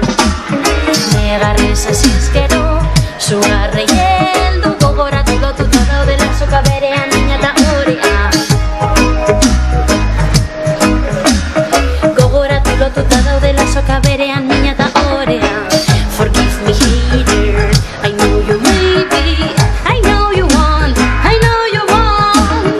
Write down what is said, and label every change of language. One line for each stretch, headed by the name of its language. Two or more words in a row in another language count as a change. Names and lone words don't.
Basque: Negarrez ezizkero zugarrei heldu gogoratu lotuta daudela soka berean nina eta orea. Gogoratu lotuta daudela soka berean nina eta orea.
English: Forgive me hater, I know you maybe, I know you want, I know you want.